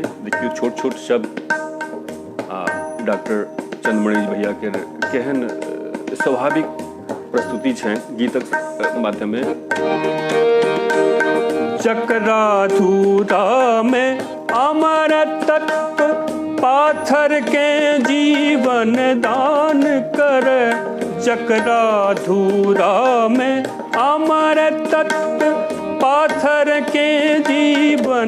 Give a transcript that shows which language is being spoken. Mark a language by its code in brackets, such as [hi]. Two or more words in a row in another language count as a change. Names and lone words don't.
[mai] देखियो छोट छोट शब्द डॉक्टर चंद्रमणि भैया के केहन स्वाभाविक प्रस्तुति छै गीतक माध्यमे। चकरा धूरा में अमर तत्व पाथर के जीवन दान कर, चकरा धूरा में अमर तत्व पाथर पाथर के जीवन